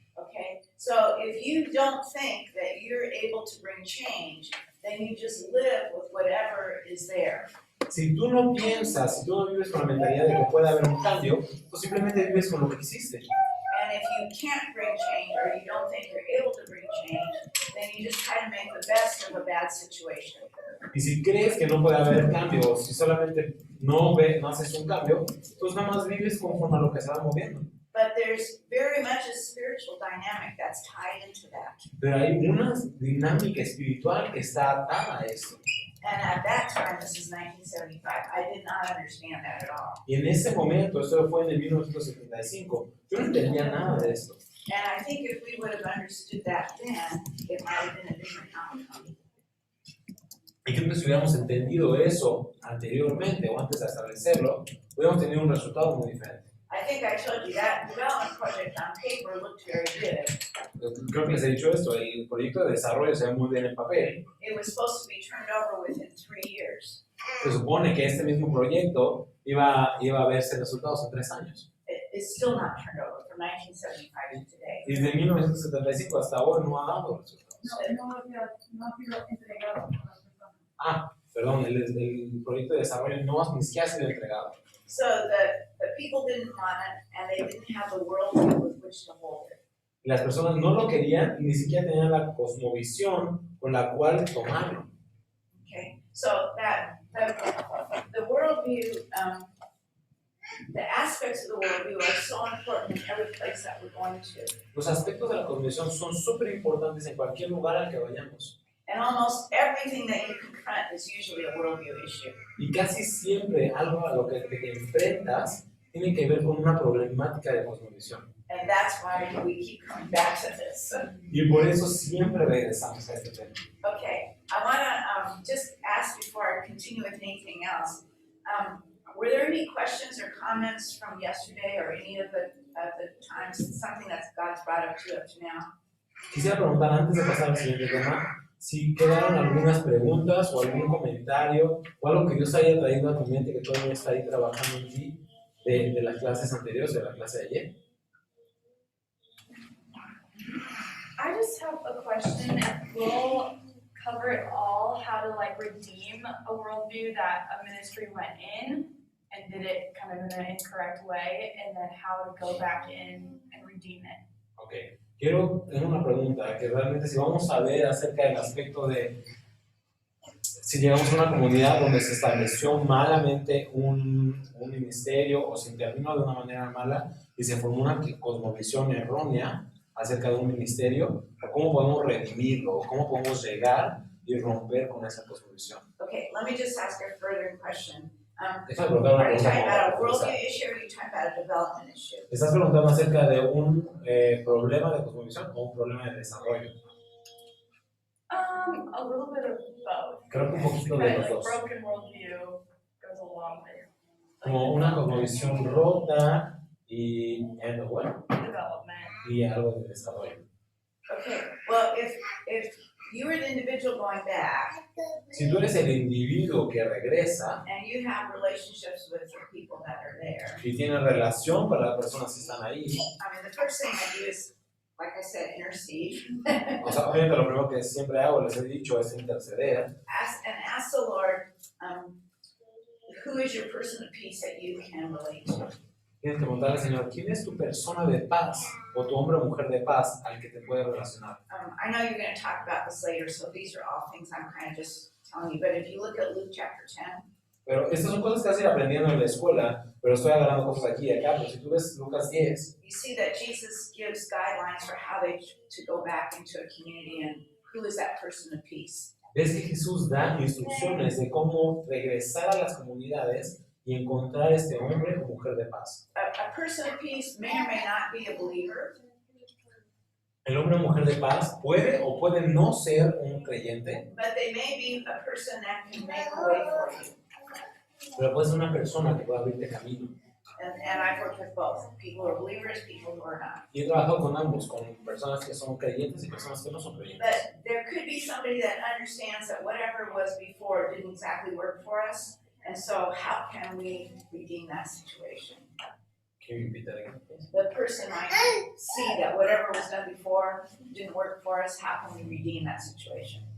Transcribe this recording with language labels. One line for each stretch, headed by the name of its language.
English: Okay, so if you don't think that you're able to bring change, then you just live with whatever is there.
Spanish: Si tú no piensas, si tú no vives con la mentalidad de que puede haber un cambio, pues simplemente vives con lo que existe.
English: And if you can't bring change or you don't think you're able to bring change, then you just try to make the best of a bad situation.
Spanish: Y si crees que no puede haber cambio, o si solamente no haces un cambio, pues nada más vives conforme a lo que se va moviendo.
English: But there's very much a spiritual dynamic that's tied into that.
Spanish: Pero hay una dinámica espiritual que está atada a esto.
English: And at that time, this is 1975, I did not understand that at all.
Spanish: Y en ese momento, esto fue en el 1975, yo no entendía nada de esto.
English: And I think if we would have understood that then, it might have been a different outcome.
Spanish: Y creo que si hubiéramos entendido eso anteriormente o antes de establecerlo, hubiéramos tenido un resultado muy diferente.
English: I think I told you that development project on paper looked very good.
Spanish: Creo que les he dicho esto, el proyecto de desarrollo se ve muy bien en papel.
English: It was supposed to be turned over within 3 years.
Spanish: Se supone que este mismo proyecto iba a verse resultados en 3 años.
English: It's still not turned over from 1975 to today.
Spanish: Y desde 1975 hasta ahora no ha dado resultados. No ha sido entregado. el proyecto de desarrollo no ni siquiera ha sido entregado.
English: So the people didn't want it, and they didn't have the worldview with which to hold it.
Spanish: Y las personas no lo querían y ni siquiera tenían la cosmovisión con la cual tomarlo.
English: Okay, so that the worldview, the aspects of the worldview are so important in every place that we're going to.
Spanish: Los aspectos de la cosmovisión son súper importantes en cualquier lugar al que vayamos.
English: And almost everything that you confront is usually a worldview issue.
Spanish: Y casi siempre algo a lo que te enfrentas tiene que ver con una problemática de cosmovisión.
English: And that's why we keep coming back to this.
Spanish: Y por eso siempre regresamos a este tema.
English: Okay, I want to just ask before I continue with anything else. Were there any questions or comments from yesterday or any of the times, something that God's brought up to now?
Spanish: Quisiera preguntar antes de pasar al siguiente tema, si quedaron algunas preguntas o algún comentario o algo que Dios haya traído a tu mente que todavía está ahí trabajando en ti de las clases anteriores, de la clase de ayer.
English: I just have a question. We'll cover it all, how to like redeem a worldview that a ministry went in and did it kind of in an incorrect way, and then how to go back in and redeem it. Okay.
Spanish: Tengo una pregunta, que realmente si vamos a ver acerca del aspecto de si llegamos a una comunidad donde se estableció malamente un ministerio o se intervino de una manera mala y se formó una cosmovisión errónea acerca de un ministerio, ¿cómo podemos redimirlo? ¿Cómo podemos llegar y romper con esa cosmovisión?
English: Okay, let me just ask a further question.
Spanish: Déjame preguntar una
English: Are you talking about a
Spanish: pregunta.
English: worldview issue or are you talking about a development issue?
Spanish: ¿Estás preguntando acerca de un problema de cosmovisión o un problema de desarrollo?
English: A little bit of both.
Spanish: Creo que un poquito de los
English: Like
Spanish: dos.
English: broken worldview goes along with
Spanish: Como una cosmovisión rota y
English: development.
Spanish: y algo de desarrollo.
English: Okay, well, if you were the individual going back
Spanish: Si tú eres el individuo que regresa
English: and you have relationships with the people that are there,
Spanish: y tienes relación con las personas que están ahí,
English: I mean, the first thing I do is, like I said, intercede.
Spanish: o sea, obviamente lo primero que siempre hago, les he dicho, es interceder.
English: Ask the Lord, who is your person of peace that you can relate to?
Spanish: Tienes que preguntarle al Señor, ¿quién es tu persona de paz o tu hombre o mujer de paz al que te puedes relacionar?
English: I know you're going to talk about this later, so these are all things I'm kind of just telling you. But if you look at Luke chapter 10,
Spanish: Pero estas son cosas que vas a ir aprendiendo en la escuela, pero estoy agarrando cosas aquí y acá. Pero si tú ves Lucas 10,
English: you see that Jesus gives guidelines for how to go back into a community and who is that person of peace.
Spanish: ves que Jesús da instrucciones de cómo regresar a las comunidades y encontrar este hombre o mujer de paz.
English: A person of peace may or may not be a believer,
Spanish: El hombre o mujer de paz puede o puede no ser un creyente,
English: but they may be a person that can make a way for you.
Spanish: pero puede ser una persona que pueda abrirte camino.
English: And I've worked with both, people who are believers, people who are not.
Spanish: Y he trabajado con ambos, con personas que son creyentes y personas que no son creyentes.
English: But there could be somebody that understands that whatever was before didn't exactly work for us, and so how can we redeem that situation? Can you repeat that again? The person might see that whatever was done before didn't work for us, how can we redeem that situation?